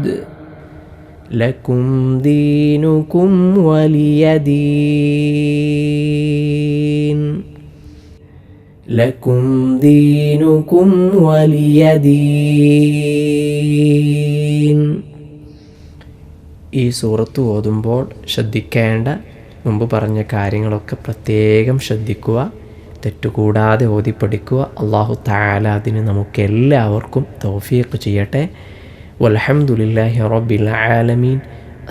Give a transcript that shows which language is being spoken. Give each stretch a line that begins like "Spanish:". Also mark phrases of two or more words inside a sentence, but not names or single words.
Arabic: لكم دينكم ولي دين. لكم دينكم ولي دين.
Malayalam: ഈ സൂറത്ത് ഓതുമ്പോൾ ശ്രദ്ധിക്കേണ്ട മുമ്പ് പറഞ്ഞ കാര്യങ്ങളൊക്കെ പ്രത്യേകം ശ്രദ്ധിക്കുക. തെറ്റുകൂടാതെ ഓതി പഠിക്കുക.
Arabic: الله تعالى
Malayalam: അതിന് നമുക്കെല്ലാവർക്കും തൗഫീഖ് ചെയ്യട്ടെ.
Arabic: والحمد لله رب العالمين.